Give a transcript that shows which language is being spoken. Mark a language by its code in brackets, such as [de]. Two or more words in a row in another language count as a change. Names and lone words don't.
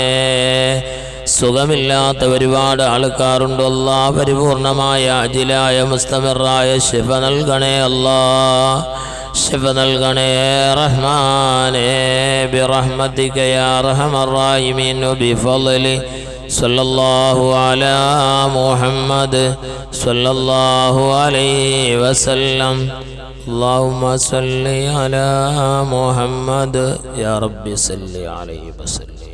[ml] സുഖമില്ലാത്ത ഒരുപാട് ആൾക്കാരുണ്ട് അല്ലാഹ്, പരിപൂർണമായ അജിലായ മുസ്തമിറായ ശിഫ നൽകണേ അല്ലാഹ്. ശിഫ നൽകണേ റഹ്മാനേ. [ar] برحمتك يا أرحم الراحمين بفضل صلى الله على محمد صلى الله عليه وسلم. اللهم صل على محمد يا رب صل عليه وسلم.